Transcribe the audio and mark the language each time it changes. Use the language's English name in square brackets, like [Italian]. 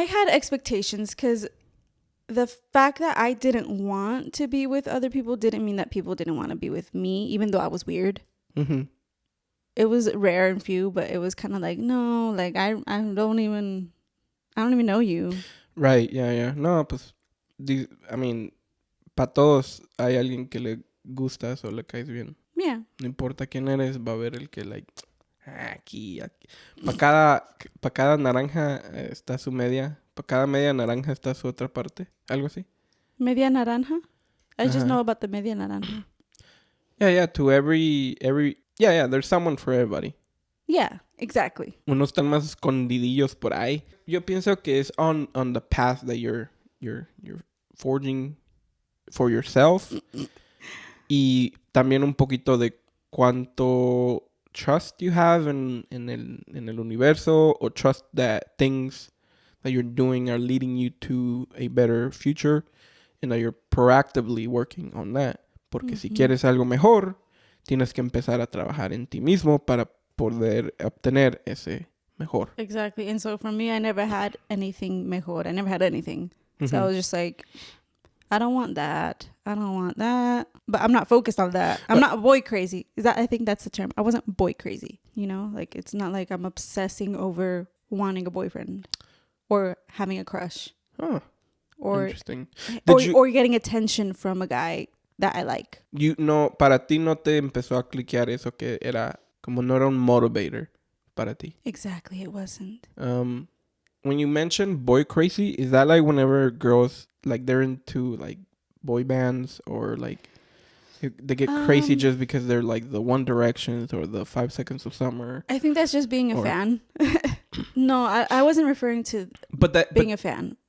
[English] had expectations, because the fact that I didn't want to be with other people didn't mean that people didn't want to be with me, even though I was weird. Mm-hmm. It was rare and few, but it was kind of like, no, like I don't even know you. Right, yeah. [Spanish] No, pues, [English] I mean, [Spanish] para todos hay alguien que le gustas o le caes bien. [English] Yeah. [Spanish] No importa quién eres, va a haber el que, like, aquí. Para cada naranja está su media. Para cada media naranja está su otra parte. Algo así. Media naranja? [English] I just know about the [Spanish] media naranja. [English] Yeah, to every yeah, there's someone for everybody. Yeah, exactly. [Spanish] Unos están más escondidillos por ahí. Yo pienso que es [English] on the path that you're forging for yourself. [Spanish] Y también un poquito de cuánto [English] trust you have [Spanish] en el universo, [English] or trust that things that you're doing are leading you to a better future, and that you're proactively working on that. [Spanish] Porque si quieres algo mejor, tienes que empezar a trabajar en ti mismo para poder obtener ese mejor. [English] Exactly. And so for me, I never had anything mejor. I never had anything. So I was just like, I don't want that. But I'm not focused on that. I'm not boy crazy. I think that's the term. I wasn't boy crazy. You know, like, it's not like I'm obsessing over wanting a boyfriend or having a crush. Oh, or interesting. Or getting attention from a guy that I like. [Spanish] Para ti no te empezó a cliquear eso, que era como no era un motivator para ti. [English] Exactly, it wasn't. When you mention boy crazy, is that like whenever girls, like, they're into like boy bands, or like they get crazy just because they're like the One Directions or the 5 Seconds of Summer? I think that's just being a fan. No, I wasn't referring to being a fan.